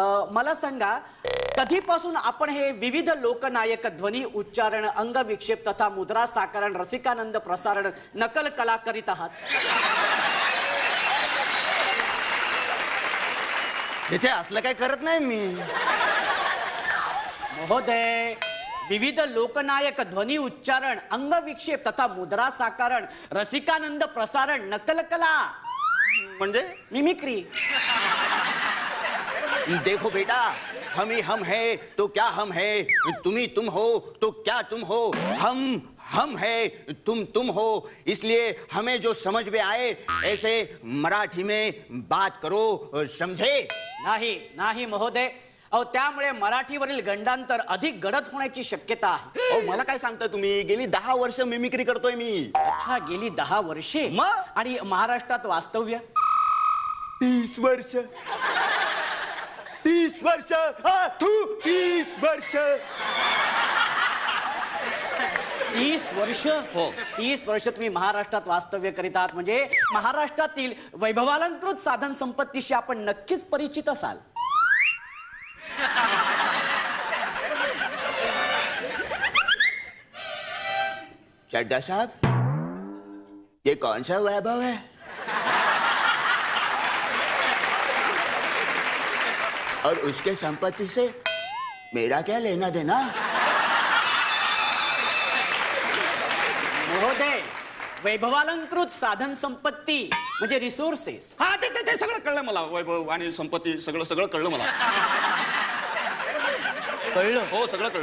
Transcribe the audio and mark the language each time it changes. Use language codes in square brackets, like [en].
[mr] मला सांगा, कधीपासून आपण हे विविध लोकनायक ध्वनी उच्चारण, अंगविक्षेप तथा मुद्रा साकारण, रसिकानंद प्रसारण, नकल कला करीत आहात? त्याचे असलं काय करत नाही मी महोदय. विविध लोकनायक ध्वनी उच्चारण, अंगविक्षेप तथा मुद्रा साकारण, रसिकानंद प्रसारण, नकल कला म्हणजे मिमिक्री. [hi] देखो बेटा, हम ही हम है तो क्या हम है, तुम ही तुम हो तो क्या तुम हो, हम है तुम हो, इसलिए हमें जो समझ में आए ऐसे मराठी में बात करो, समझे? [mr] नाही नाही महोदय. अहो, त्यामुळे मराठीवरील गंडांतर अधिक गडद होण्याची शक्यता आहे. अहो, मला काय सांगता तुम्ही? गेली 10 वर्ष मिमिक्री करतोय मी. अच्छा, गेली 10 वर्षे. मग? आणि महाराष्ट्रात वास्तव्य 30 वर्ष. 30 वर्ष. 30 वर्ष. 30 वर्ष. हो. 30 वर्ष तुम्ही महाराष्ट्रात वास्तव्य करीत आहात, म्हणजे महाराष्ट्रातील वैभवालंकृत साधन संपत्तीशी आपण नक्कीच परिचित असाल. [hi] चड्डा साहब, ये कौन सा वैभव है? और उसके संपत्ति से मेरा क्या लेना देना? [mr] महोदय, वैभवालंकृत साधन संपत्ती म्हणजे रिसोर्सेस. हा, ते सगळं कळलं मला. वैभव आणि संपत्ती सगळं कळलं मला. कळलं? हो, सगळं कळलं.